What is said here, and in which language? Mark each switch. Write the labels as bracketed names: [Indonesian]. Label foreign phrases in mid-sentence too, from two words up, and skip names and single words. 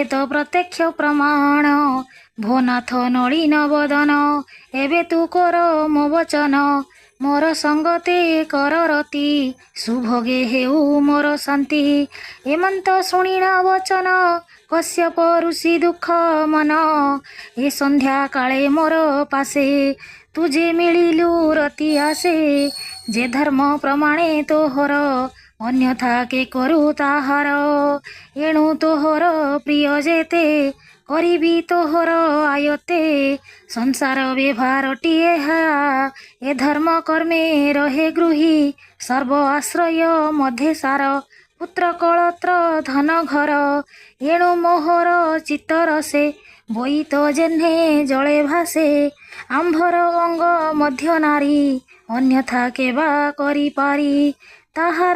[Odia] ତୋ ପ୍ରତ୍ୟକ୍ଷ ପ୍ରମାଣ ଭୋନାଥ ନଳିନ ବଦନ ଏବେ ତୁ କର ମୋ ବଚନ ମୋର ସଙ୍ଗତେ କର ରତି ସୁଭୋଗେ ହେଉ ମୋର ଶାନ୍ତି ଏମନ୍ତ ଶୁଣିଣ ବଚନ କଶ୍ୟପ ଋଷି ଦୁଃଖ ମନ ଏ ସନ୍ଧ୍ୟା କାଳେ ମୋର ପାଶେ ତୁଝେ ମିଳିଲୁ ରତି ଆଶେ ଯେ ଧର୍ମ ପ୍ରମାଣେ ତୋହର ଅନ୍ୟଥା କେ କରୁ ତାହାର ଏଣୁ ତୋହର ପ୍ରିୟ ଯେତେ କରିବି ତୋହର ଆୟତେ ସଂସାର ବ୍ୟବହାରଟିଏ ଏହା ଏ ଧର୍ମ କର୍ମେ ରହେ ଗୃହୀ ସର୍ବ ଆଶ୍ରୟ ମଧ୍ୟେ ସାର ପୁତ୍ର କଳତ୍ର ଧନ ଘର ଏଣୁ ମୋହର ଚିତ୍ତର ସେ ବୋଇତ ଜେହ୍ନେ ଜଳେ ଭାସେ ଆମ୍ଭର ଅଙ୍ଗ ମଧ୍ୟ ନାରୀ ଅନ୍ୟଥା କେବା କରିପାରି ତାହାର